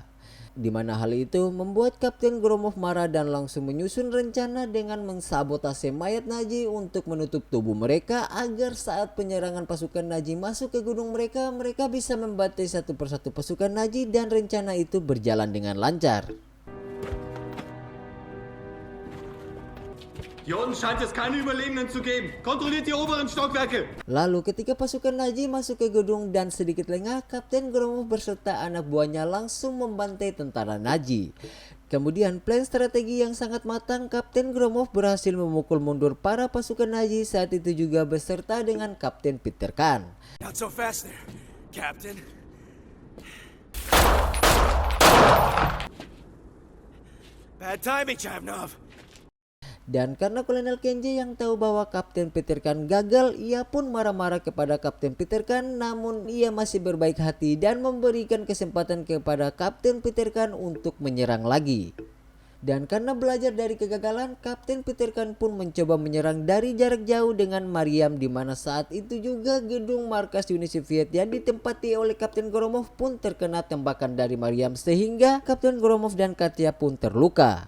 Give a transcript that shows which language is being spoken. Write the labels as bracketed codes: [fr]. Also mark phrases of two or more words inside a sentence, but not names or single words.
[id] Di mana hal itu membuat Kapten Gromov marah dan langsung menyusun rencana dengan mensabotase mayat Nazi untuk menutup tubuh mereka agar saat penyerangan pasukan Nazi masuk ke gunung mereka bisa membantai satu persatu pasukan Nazi dan rencana itu berjalan dengan lancar. [de] Hier unten scheint es keine Überlebenden zu geben. Kontrolliert die oberen Stockwerke. [id] Lalu ketika pasukan Nazi masuk ke gedung dan sedikit lengah, Kapten Gromov beserta anak buahnya langsung membantai tentara Nazi. Kemudian plan strategi yang sangat matang, Kapten Gromov berhasil memukul mundur para pasukan Nazi saat itu juga beserta dengan Kapten Peter Pan. [en] Not so fast there, Captain. Bad timing, Chavnov. [id] Dan karena Kolonel Kenji yang tahu bahwa Kapten Peter Pan gagal, ia pun marah-marah kepada Kapten Peter Pan, namun ia masih berbaik hati dan memberikan kesempatan kepada Kapten Peter Pan untuk menyerang lagi. Dan karena belajar dari kegagalan, Kapten Peter Pan pun mencoba menyerang dari jarak jauh dengan Mariam, di mana saat itu juga gedung markas Uni Soviet yang ditempati oleh Kapten Gromov pun terkena tembakan dari Mariam sehingga Kapten Gromov dan Katya pun terluka.